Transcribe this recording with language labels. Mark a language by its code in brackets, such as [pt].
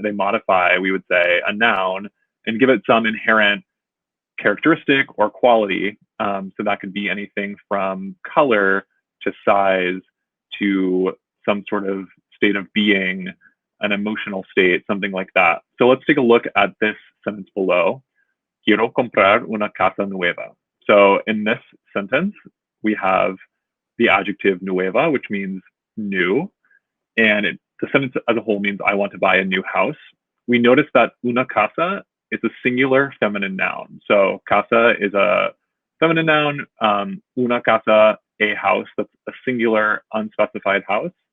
[en] They modify, we would say, a noun and give it some inherent characteristic or quality. So that could be anything from color to size to some sort of state of being, an emotional state, something like that. So let's take a look at this sentence below. [es] Quiero comprar una casa nueva. [en] So in this sentence, we have the adjective nueva, which means new. And the sentence as a whole means I want to buy a new house. We notice that una casa is a singular feminine noun. So casa is a feminine noun. Una casa, a house, that's a singular unspecified house.